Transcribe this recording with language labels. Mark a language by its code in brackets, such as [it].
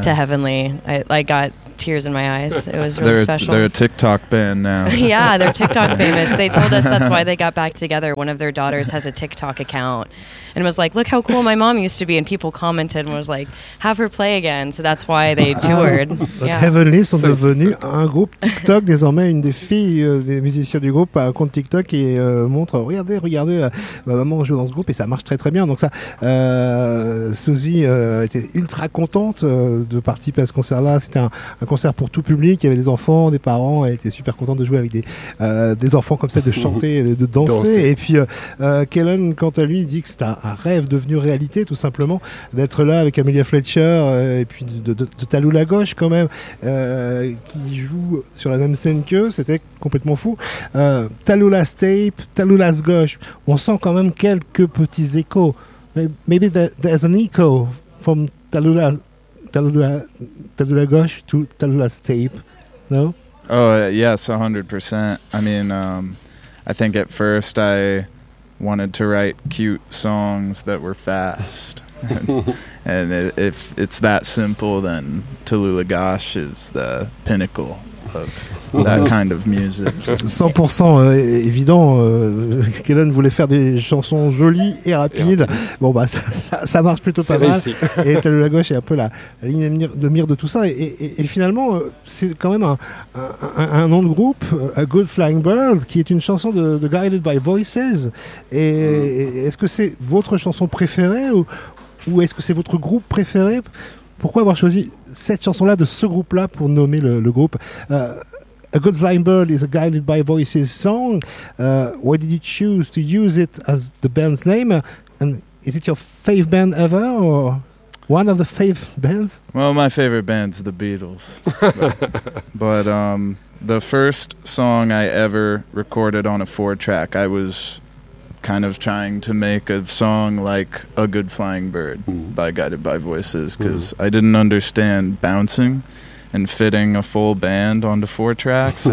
[en] To Heavenly. I got tears in my eyes. It was really special. They're a TikTok band now. Yeah, they're TikTok famous. They told us that's why they got back together. One of their daughters has a TikTok account and was like, look how cool my mom used to be. And people commented and was like, have her play again. So that's why they toured. Yeah. [fr] Heavenly sont devenus un groupe TikTok. Désormais, une des filles des musiciens du groupe a un compte TikTok et montre, regardez, ma maman joue dans ce groupe et ça marche très très bien. Donc ça, Susie était ultra contente de participer à ce concert-là. C'était un concert pour tout public. Il y avait des enfants, des parents. Elle était super contente de jouer avec des enfants comme ça, de chanter, de danser. Et puis, Kellen, quant à lui, dit que c'est un rêve devenu réalité, tout simplement, d'être là avec Amelia Fletcher et puis de Tallulah Gauche, quand même, qui joue sur la même scène qu'eux. C'était complètement fou. Tallulah's Tape, Tallulah's Gauche. On sent quand même quelques petits échos. [en] Maybe there's an echo from Tallulah Gauche to Tallulah's Tape, no? Oh, yes, 100%. I mean, I think at first I wanted to write cute songs that were fast. And if it's that simple, then Tallulah Gauche is the pinnacle of that kind of music. [fr] 100% évident, Kellen voulait faire des chansons jolies et rapides. Bon, bah, ça marche plutôt pas mal. Et Tallulah Gauche est un peu la ligne de mire de tout ça. Et finalement, c'est quand même un nom de groupe, A Good Flying Bird, qui est une chanson de Guided by Voices. Et est-ce que c'est votre chanson préférée ou est-ce que c'est votre groupe préféré? Pourquoi avoir choisi cette chanson-là, de ce groupe-là, pour nommer le groupe? [en] A Good Flying Bird is a Guided by Voices song. Why did you choose to use it as the band's name? And is it your fave band ever, or one of the fave bands? Well, my favorite band's the Beatles. But the first song I ever recorded on a four-track, I was kind of trying to make a song like A Good Flying Bird by Guided by Voices, because I didn't understand bouncing and fitting a full band onto four tracks.